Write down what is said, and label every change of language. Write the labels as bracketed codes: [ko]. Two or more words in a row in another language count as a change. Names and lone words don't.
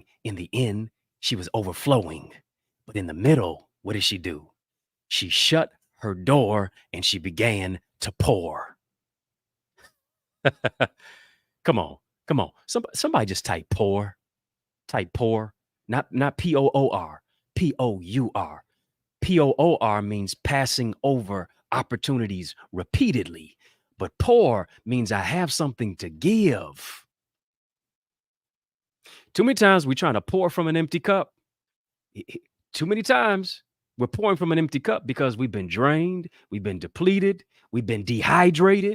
[en] In the end, she was overflowing. But in the middle, what did she do? She shut her door and she began to pour. Come on, come on. Somebody just type pour. Type pour. Not P-O-O-R. P-O-U-R. P-O-O-R means passing over opportunities repeatedly. But pour means I have something to give. Too many times we're trying to pour from an empty cup. Too many times we're pouring from an empty cup because we've been drained, we've been depleted, we've been dehydrated.